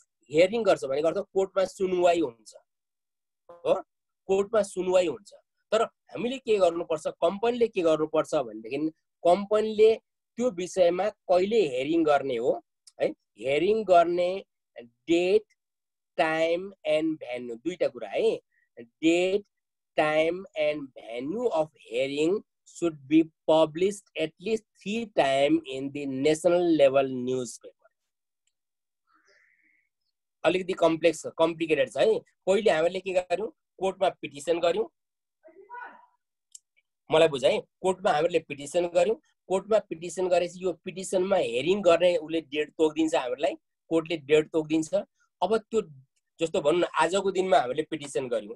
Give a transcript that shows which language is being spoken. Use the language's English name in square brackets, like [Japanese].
[Nepali] Hearing गर्छ भनेको अर्थ कोर्टमा सुनवाई हुन्छ हो. कोर्टमा सुनवाई हुन्छ. तर हामीले के गर्नुपर्छ, कम्पनीले के गर्नुपर्छ भनेदेखि कम्पनीले त्यो विषयमा कहिले हियरिङ गर्ने हो है. हियरिङ गर्ने डेट, टाइम एन्ड भेन्यू दुईटा कुरा है. [English] Date, time and venue of hearing should be published at least 3 times in the national level newspaper. [Nepali] अलिकति कम्प्लिकेटेड छ है. पहिले हामीले के गर्यौं कोर्टमा पिटिसन गर्यौं. मलाई बुझ है. कोर्टमा हामीले पिटिसन गर्यौं. कोर्टमा पिटिसन गरेपछि यो पिटिसनमा हियरिङ गर्ने उले डेट तोक्दिन्छ हामीलाई. कोर्टले डेट तोक्दिन्छ. अब त्यो जस्तो भन्नु न आजको दिनमा हामीले पिटिसन गर्यौं.